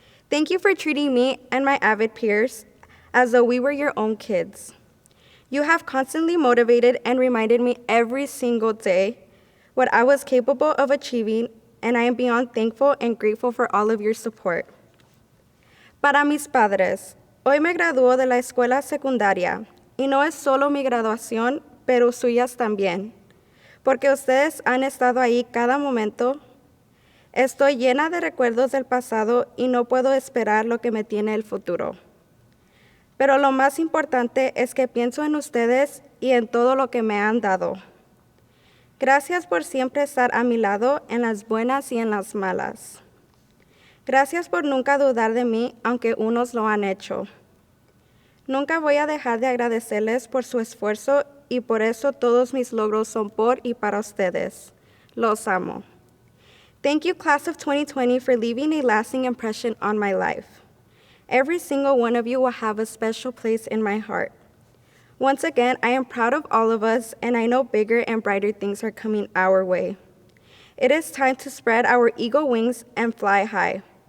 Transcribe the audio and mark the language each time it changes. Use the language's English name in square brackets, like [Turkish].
[English] Thank you for treating me and my avid peers as though we were your own kids. You have constantly motivated and reminded me every single day what I was capable of achieving, and I am beyond thankful and grateful for all of your support. [Spanish] Para mis padres, hoy me graduó de la escuela secundaria, y no es solo mi graduación, pero suyas también, porque ustedes han estado ahí cada momento. Estoy llena de recuerdos del pasado y no puedo esperar lo que me tiene el futuro. Pero lo más importante es que pienso en ustedes y en todo lo que me han dado. Gracias por siempre estar a mi lado en las buenas y en las malas. Gracias por nunca dudar de mí, aunque unos lo han hecho. Nunca voy a dejar de agradecerles por su esfuerzo y por eso todos mis logros son por y para ustedes. Los amo. [English] Thank you, class of 2020, for leaving a lasting impression on my life. Every single one of you will have a special place in my heart. Once again, I am proud of all of us, and I know bigger and brighter things are coming our way. It is time to spread our eagle wings and fly high.